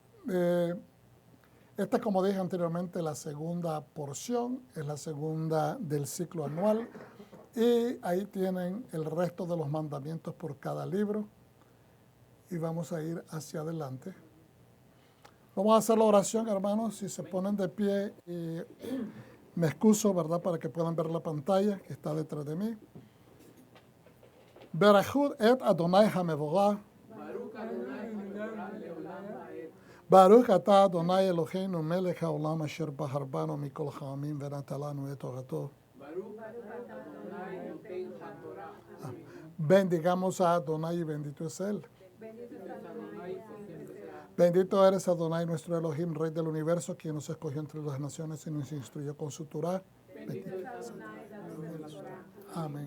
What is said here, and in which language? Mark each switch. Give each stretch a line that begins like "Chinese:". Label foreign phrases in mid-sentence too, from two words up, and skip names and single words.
Spanish: Esta, como dije anteriormente, la segunda porción, es la segunda del ciclo anual, y ahí tienen el resto de los mandamientos por cada libro, y vamos a ir hacia adelante. Vamos a hacer la oración, hermanos, si se ponen de pie, y me excuso, ¿verdad?, para que puedan ver la pantalla que está detrás de mí.
Hebrew: ברכו את אדוני המבורך. ברוך אתה אדוני אלוהינו מלך העולם אשר בחר בנו מכל העמים ונתן לנו את תורתו.
Spanish: Bendigamos a Adonai y bendito es Él. Bendito eres Adonai, nuestro Elohim, Rey del universo, quien nos escogió entre las naciones y nos instruyó con su Torah. Amén.